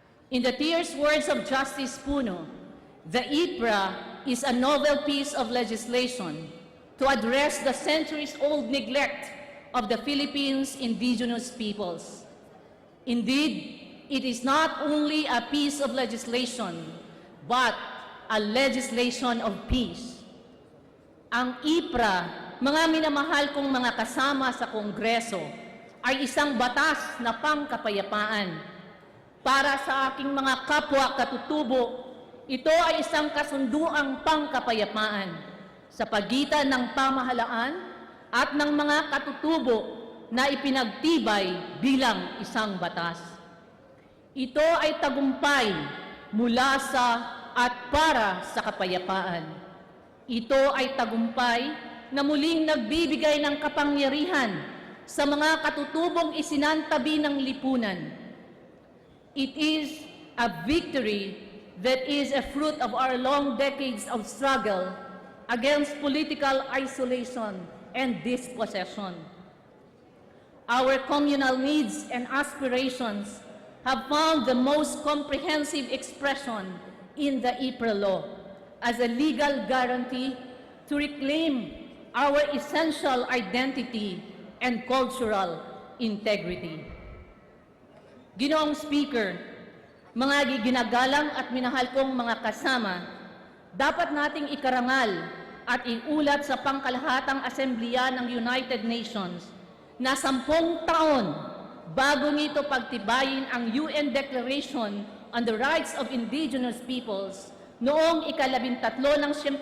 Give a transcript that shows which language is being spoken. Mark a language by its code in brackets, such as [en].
[en] In the fierce words of Justice Puno, the IPRA is a novel piece of legislation to address the centuries-old neglect of the Philippines' indigenous peoples. Indeed, it is not only a piece of legislation, but a legislation of peace. [tl] Ang IPRA, mga minamahal kong mga kasama sa Kongreso, ay isang batas na pangkapayapaan. Para sa aking mga kapwa katutubo, ito ay isang kasunduang pangkapayapaan sa pagitan ng pamahalaan at ng mga katutubo na ipinagtibay bilang isang batas. Ito ay tagumpay mula sa at para sa kapayapaan. Ito ay tagumpay na muling nagbibigay ng kapangyarihan sa mga katutubong isinantabi ng lipunan. [en] It is a victory that is a fruit of our long decades of struggle against political isolation and dispossession. Our communal needs and aspirations have found the most comprehensive expression in the IPRA law as a legal guarantee to reclaim our essential identity and cultural integrity. [tl] Ginoong Speaker, mga ginagalang at minahal kong mga kasama, dapat nating ikarangal at iulat sa pangkalahatang Assemblea ng United Nations na 10 taon bago nito pagtibayin ang UN Declaration on the Rights of Indigenous Peoples noong ika-13 ng